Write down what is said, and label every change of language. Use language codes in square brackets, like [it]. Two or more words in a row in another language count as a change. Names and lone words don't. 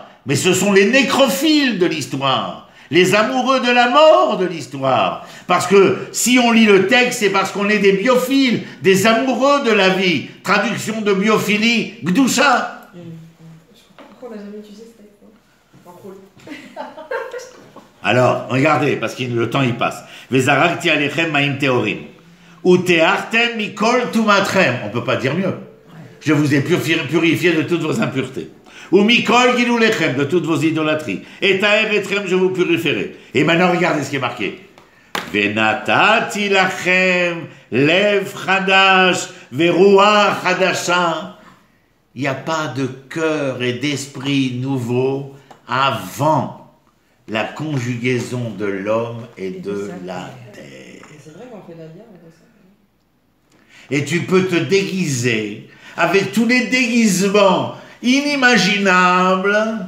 [fr] Mais ce sont les nécrophiles de l'histoire, les amoureux de la mort de l'histoire. Parce que si on lit le texte, c'est parce qu'on est des biophiles, des amoureux de la vie. Traduction de biophilie, Gdusha. Je comprends pourquoi on n'a jamais utilisé ce texte. En rôle. Alors, regardez, parce que le temps il passe. [he] וזרקתי עליכם מים טהורים. וטהרתם מכל טומאתכם. [fr] On ne peut pas dire mieux. Je vous ai purifié de toutes vos impuretés. [he] ומכל גלוליכם, [fr] de toutes vos idolâtries. [he] אטהר אתכם, [fr] je vous purifierai. Et maintenant, regardez ce qui est marqué. [he] ונתתי לכם, לב חדש, ורוח חדשה. [fr] Il n'y a pas de cœur et d'esprit nouveau avant la conjugaison de l'homme et de la terre. C'est vrai qu'on fait la bière, on fait ça. Et tu peux te déguiser avec tous les déguisements inimaginables.